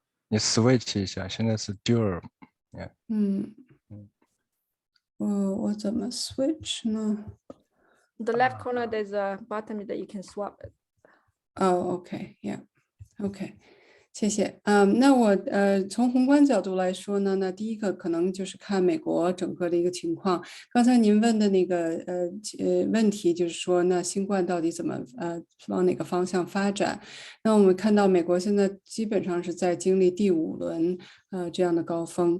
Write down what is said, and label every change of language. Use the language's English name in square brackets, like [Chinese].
[Chinese] 你 switch 一下，现在是 dual。我怎么 switch 呢？ [English] The left corner, there's a button that you can swap it. OK，yeah，OK， [Chinese] 谢谢。那我从宏观角度来说呢，那第一个可能就是看美国整个的一个情况。刚才您问的那个问题就是说，那新冠到底怎么往哪个方向发展？那我们看到美国现在基本上是在经历第5轮这样的高峰。